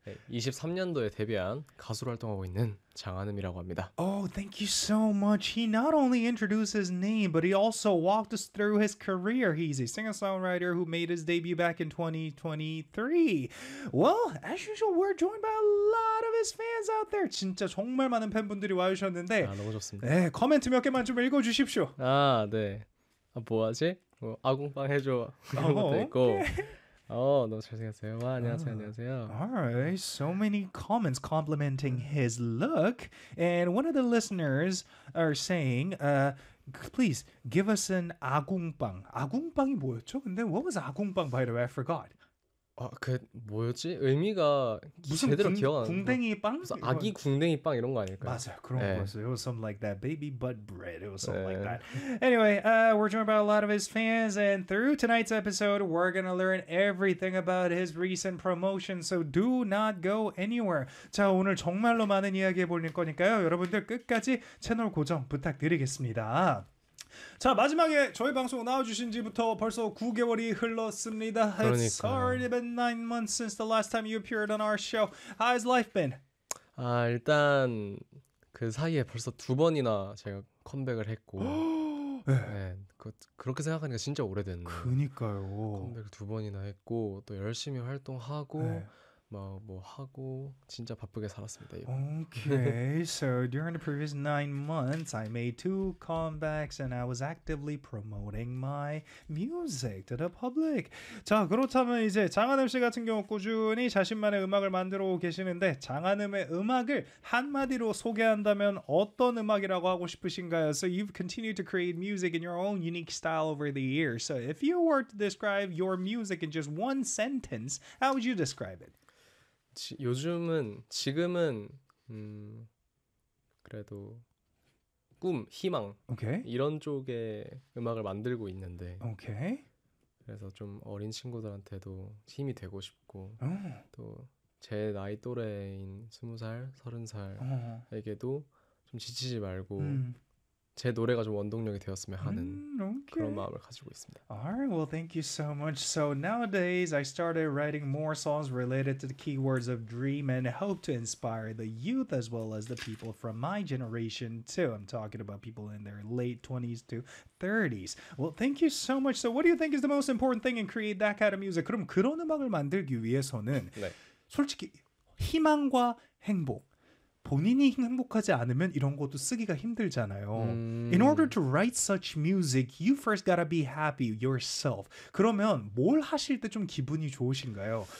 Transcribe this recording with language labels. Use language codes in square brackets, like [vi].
[ko] 23년도에 데뷔한 가수로 활동하고 있는 장한음이라고 합니다. [en] Oh, thank you so much. He not only introduced his name, but he also walked us through his career. He's a singer-songwriter who made his debut back in 2023. Well, as usual, we're joined by a lot of his fans out there. [ko] 진짜 정말 많은 팬분들이 와주셨는데. 아, 너무 좋습니다. 네, 코멘트 몇 개만 좀 읽어주십시오. 아, 네. 아, 뭐하지? 뭐, 아궁빵 해줘. 이런 것도 있고. 어, 너무 잘생겼어요. 와, 안녕하세요, 안녕하세요. [en] Alright, so many comments complimenting his look. And one of the listeners are saying, please, give us an 아궁빵. [ko] 아궁빵이 뭐였죠? 근데 [en] what was 아궁빵, by the way? I forgot. [ko] 아, 그 뭐였지? 의미가 무슨 제대로 기억 안 나. 궁뎅이 빵? 무슨 아기 궁뎅이 빵 이런 거 아닐까요? 맞아요. 그런 네. 거였어요. [en] It was something like that. Baby butt bread. It was something [ko] 네. [en] like that. Anyway, we're joined by a lot of his fans. And through tonight's episode, we're going to learn everything about his recent promotion. So do not go anywhere. [ko] 자, 오늘 정말로 많은 이야기 해볼 거니까요. 여러분들 끝까지 채널 고정 부탁드리겠습니다. 자, 마지막에 저희 방송 나와주신 지부터 벌써 9개월이 흘렀습니다. 그러니까. [en] It's already been 9 months since the last time you appeared on our show. How has life been? [ko] 아, 일단 그 사이에 벌써 두 번이나 제가 컴백을 했고 네. 네, 그렇게 생각하니까 진짜 오래됐네요. 그니까요. 컴백을 두 번이나 했고 또 열심히 활동하고 네. 뭐 하고 진짜 바쁘게 살았습니다. 이번. [en] Okay, so during the previous 9 months, I made 2 comebacks and I was actively promoting my music to the public. [ko] 자, 그렇다면 이제 장한음 씨 같은 경우 꾸준히 자신만의 음악을 만들어 계시는데 장한음의 음악을 한마디로 소개한다면 어떤 음악이라고 하고 싶으신가요? [en] So you've continued to create music in your own unique style over the years. So if you were to describe your music in just one sentence, how would you describe it? [ko] 요즘은 지금은 그래도 꿈, 희망 [en] okay. [ko] 이런 쪽의 음악을 만들고 있는데 [en] okay. [ko] 그래서 좀 어린 친구들한테도 힘이 되고 싶고 oh. 또 제 나이 또래인 20살, 30살에게도 좀 지치지 말고 제 노래가 좀 원동력이 되었으면 하는 [en] okay. [ko] 그런 마음을 가지고 있습니다. [en] Alright, well, thank you so much. So nowadays, I started writing more songs related to the keywords of dream and hope to inspire the youth as well as the people from my generation too. I'm talking about people in their late 20s to 30s. Well, thank you so much. So what do you think is the most important thing in creating that kind of music? [ko] 그럼 그런 음악을 만들기 위해서는 네. 솔직히 희망과 행복 본인이 행복하지 않으면 이런 것도 쓰기가 힘들잖아요. [en] In order to write such music, you first gotta be happy yourself. [ko] 그러면 뭘 하실 때 좀 기분이 좋으신가요?